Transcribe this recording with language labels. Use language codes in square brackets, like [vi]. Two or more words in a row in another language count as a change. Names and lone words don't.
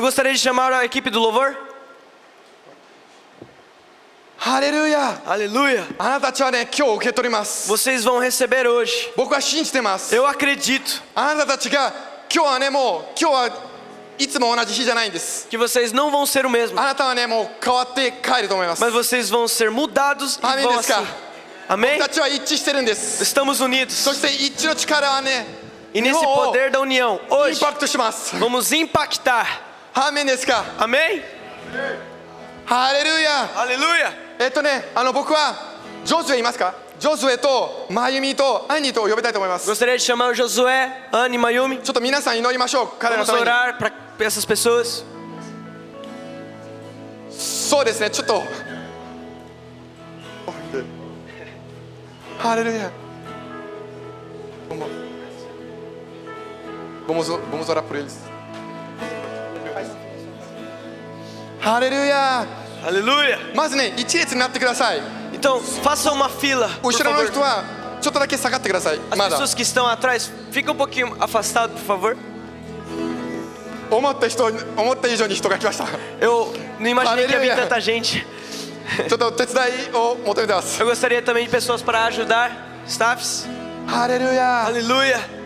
[pt] Eu gostaria de chamar a equipe do louvor. [ja] ハレルヤ。 [pt] Aleluia. [ja] あなたたちはね、今日受け取ります。 [pt] Vocês vão receber hoje. [ja] 僕は信じてます。 [pt] Eu acredito [ja] あなたたちが今日はね、もう今日はいつも同じ日じゃないんです。 [pt] que vocês não vão ser o mesmo. [ja] あなたはね、もう変わって帰ると思います。 [pt] Mas vocês vão ser mudados e Amém, vão Desca. assim. Amém? [ja] 僕たちは一致してるんです。 [pt] Estamos unidos. [ja] そして一致の力はね、 [pt] E [ja] 日 [pt] nesse [ja] 本を [pt] poder da união, [ja] イン [pt] hoje, [ja] パクトします。 [pt] vamos impactar. [ja] アーメンですか。 [pt] Amém? [ja] ハレルヤ。 [pt] Aleluia. [ja] 僕はジョズエいますか。ジョズエとマユミとアンニーと呼びたいと思います。 [pt] Gostaria de chamar o Josué, Anne e Mayumi. [ja] ちょっと皆さん祈りましょう。彼らの [pt] Vamos [ja] ために。 [pt] orar para essas pessoas. [ja] そうですね、ちょっと。ハレルヤ。 [pt] Vamos orar por eles. Aleluia. Aleluia. [ja] まずね、一列になってください。 [pt] Então, faça uma fila, por [ja] 後ろの [pt] favor. [ja] 人はちょっとだけ下がってください。 [pt] As [ja] まだ [pt] pessoas que estão atrás, fica um pouquinho afastado, por favor. [ja] 思った以上に人が来ました。 [pt] Eu não imaginei que ia vir Aleluia. tanta gente. [ja] ちょっと手伝いを求めてます。 [pt] Eu gostaria também de pessoas para ajudar, staffs. [ja] ハレルヤ。 [pt] Aleluia.